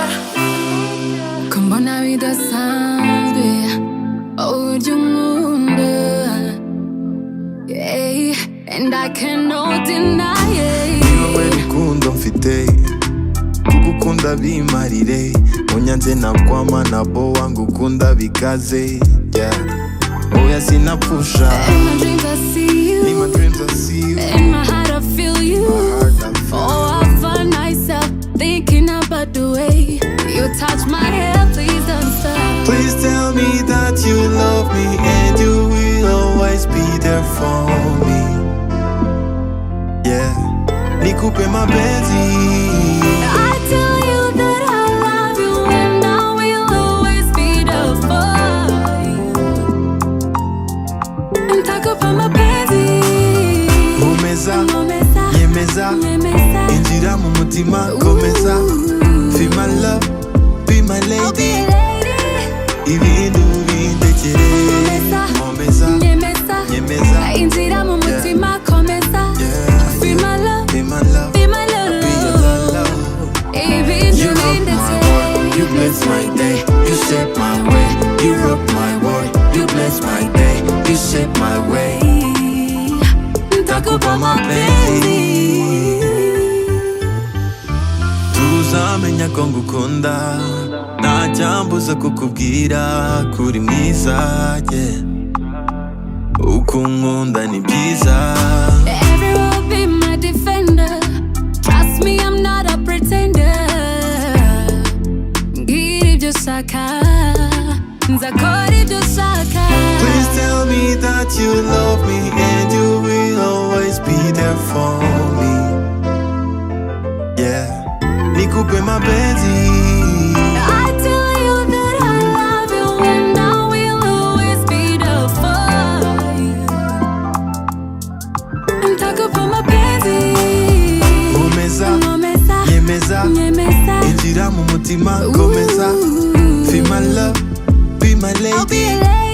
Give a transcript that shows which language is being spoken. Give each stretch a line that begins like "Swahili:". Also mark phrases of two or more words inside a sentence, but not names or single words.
Kinyarwanda: Kumbona bidasanzwe, urya unkunda,
English: yeah, and I cannot deny it.
Kinyarwanda: Niwe rukundo mfite, kugukunda bimarire. Unyanze nakwama nabo wangukunda bikaze, yeah. Oya sinapusha.
English: In my dreams I see you, In my dreams I see you, in my heart I feel you. Oh, I find myself thinking about the way you touch my hair. Please don't stop. Please tell me that you love me and you will always be there for me.
Swahili: Yeah, nikupe mapenzi.
English: I tell you that I love you and I will always be there for you.
Swahili: Nitakupa mapenzi.
Kinyarwanda: Umeza, Umeza, nyemeza, nyemeza. injira mu mutima komeza.
English: Feel my love, be my lady.
Kinyarwanda: Ibintu bindekere. Komeza, nyemeza. Injira mu mutima komeza.
English: Yeah, Be my love, be my love, be my love. be your love.
Kinyarwanda: Ibintu
English: You rock my world, you bless my day. You shape my way, you rock my world. You bless my day, you shape my way.
Swahili: Nitakupa mapenzi.
Kinyarwanda: Tuzamenya ko ngukunda, nta cyambuza kukubwira kuri mwiza, yeah. Uko unkunda ni byiza.
English: Everyone will be my defender. Trust me, I'm not a pretender.
Kinyarwanda: Ngira ibyo ushaka, nzakora ibyo ushaka.
English: Please tell me that you love me and you will always be there for me.
Swahili: Yeah, nikupe mapenzi.
English: I tell you that I love you and I will always be there for you.
Swahili: Nitakupa mapenzi.
Kinyarwanda: Umeza, Umeza, nyemeza, nyemeza. injira mu mutima komeza.
English: Feel my love, be my lady.